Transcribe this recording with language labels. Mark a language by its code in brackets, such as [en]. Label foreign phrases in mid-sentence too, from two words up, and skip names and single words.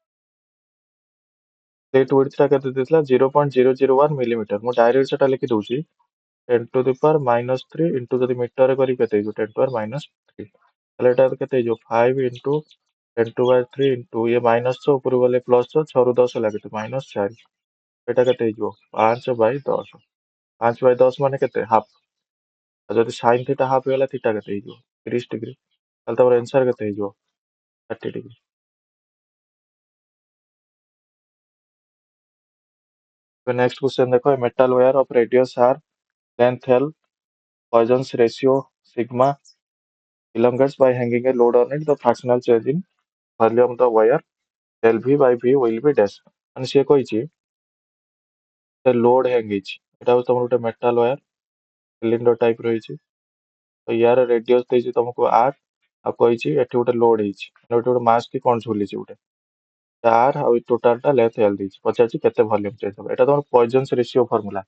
[or] ସ୍ଲିଟ୍ ୱିଡ୍ଥ ଟା କେତେ ଦେଇଥିଲା 0.001 ମିଲିମିଟର ମୁଁ ଡାଇରେକ୍ଟ ସେଟା ଲେଖି ଦଉଛି 10 [en] to the power minus [or] 3 into ଯଦି ମିଟର କରି କେତେ ହେଇଯିବ 10 [en] to power minus [or] 3 ତାହେଲେ ଏଟା କେତେ ହେଇଯିବ 5 ଇଣ୍ଟୁ 10⁻³ ଇଣ୍ଟୁ ଇଏ -6 ଉପରକୁ ଗଲେ +6 6ରୁ 10 ଲାଗିଛି -4 ଏଟା କେତେ ହେଇଯିବ 5/10 5/10 ମାନେ କେତେ ହାଫ୍। ଆଉ ଯଦି ସାଇନ୍ ଥିଟା ହାଫ୍ ହେଇଗଲା ଥିଟା କେତେ ହେଇଯିବ 30 ଡିଗ୍ରୀ। ତାହେଲେ ତମର ଆନ୍ସର କେତେ ହେଇଯିବ 30 ଡିଗ୍ରୀ। [hi] नेक्स्ट क्वेश्चन देखो [en] metal wire of radius r length l Poisson's ratio sigma elongates by hanging a load on it the fractional change in volume of the wire del v by v will be dash [or] ମାନେ ସିଏ କହିଛି [en] load hang [or] ଏଟା ହଉଛି ତମର ଗୋଟେ ମେଟାଲ ୱାୟାର ସିଲିଣ୍ଡର ଟାଇପ ରହିଛି ତ ୟାର ରେଡିୟସ ଦେଇଛି ତମକୁ r ଆଉ କହିଛି ଏଠି ଗୋଟେ ଲୋଡ ହେଇଛି ମାନେ ଏଠି ଗୋଟେ ମାସ୍ କି କଣ ଝୁଲିଛି ଗୋଟେ r ଆଉ ଟୋଟାଲଟା ଲେନ୍ଥ l ଦେଇଛି ପଚାରୁଛି କେତେ ଭଲ୍ୟୁମ ଚେଞ୍ଜ ହବ ଏଟା ତମର ପଏଜନ୍ସ ରେସିଓ ଫର୍ମୁଲା।